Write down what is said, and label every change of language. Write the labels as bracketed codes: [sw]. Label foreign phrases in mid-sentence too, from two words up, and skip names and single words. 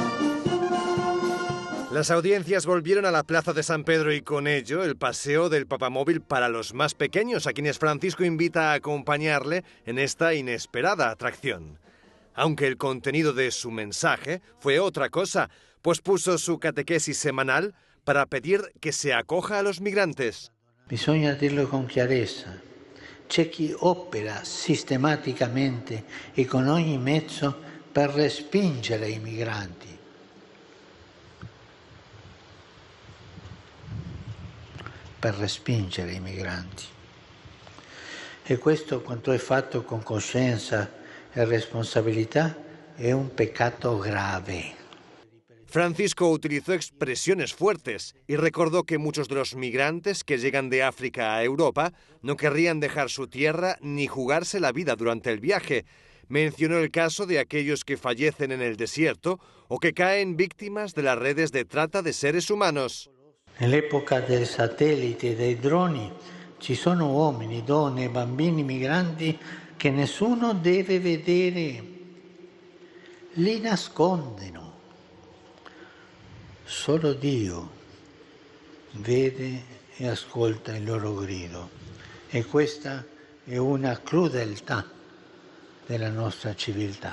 [es] Las audiencias volvieron a la Plaza de San Pedro y con ello el paseo del papamóvil para los más pequeños, a quienes Francisco invita a acompañarle en esta inesperada atracción. Aunque el contenido de su mensaje fue otra cosa, pues puso su catequesis semanal para pedir que se acoja a los migrantes. [it] Bisogna dirlo con chiarezza. C'è chi opera sistematicamente e con ogni mezzo per respingere i migranti. Per respingere i migranti. E questo, quanto è fatto con coscienza e [es] responsabilidad, es un pecado grave. Francisco utilizó expresiones fuertes y recordó que muchos de los migrantes que llegan de África a Europa no querrían dejar su tierra ni jugarse la vida durante el viaje. Mencionó el caso de aquellos que fallecen en el desierto o que caen víctimas de las redes de trata de seres humanos. [it] En l'epoca del satellite e dei droni ci sono uomini, donne e bambini migranti che nessuno deve vedere, li nascondono. Solo Dio vede e ascolta il loro grido e questa è una crudeltà della nostra civiltà.